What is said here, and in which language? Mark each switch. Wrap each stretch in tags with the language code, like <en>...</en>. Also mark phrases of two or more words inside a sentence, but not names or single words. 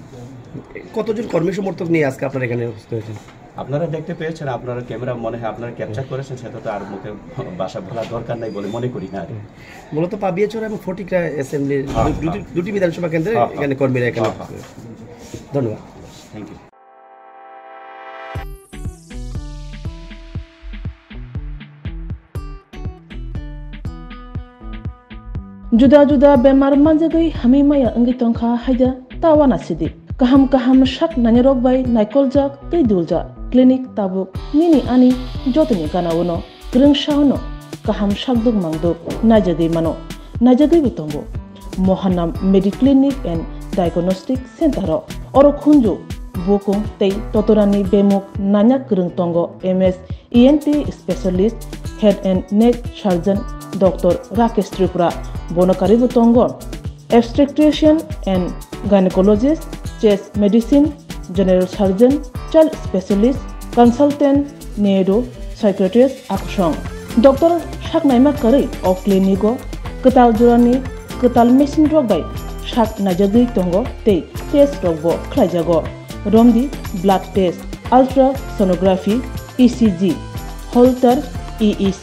<bn>কতজন কর্মী সমর্থক নিয়ে আজকে আপনারা এখানে উপস্থিত হয়েছেন আপনারা দেখতে পেয়েছেন আপনারা ক্যামেরা মনে হয় আপনারা ক্যাপচার করেছেন সেটা তো আর মুখে ভাষা বলার দরকার নাই বলে মনে করি না মূলত পাবিয়াচর এবং ফটিকরা অ্যাসেম্বলির দুটি বিধানসভা কেন্দ্রে এখানে কর্মীরা এখানে ধন্যবাদ</bn> <en>thank you</en> <trp>जुदा बेमार मानजागै हामी माया अंगि तंखा हायदा तावाना सिदि kaham shak nanyarok bai naikolja tei dulja clinic tabuk nini ani jotoni kanawono grungshaono kaham shakduk mangduk najagei mano najagei bitongo mohanam mediclinic and diagnostic center oro khunju bokong tei totorani bemuk nanyak grung tongo ms</trp> <en>ENT specialist head and neck surgeon</en> <trp>Dr.</trp> <en>Rakesh Tripura</en> <trp>bonokari butongo</trp> <en>obstetrician and gynecologist chest medicine general surgeon child specialist consultant neuro psychiatrist aksong Dr.</en> <trp>Shaknaima Kari of clinico ketal jurani ketal machine rok bai shak najagui tongo tei</trp> <en>test</en> <trp>rokbo khlaijago romdi</trp> <en>blood test ultrasonography ECG Holter EEG</en>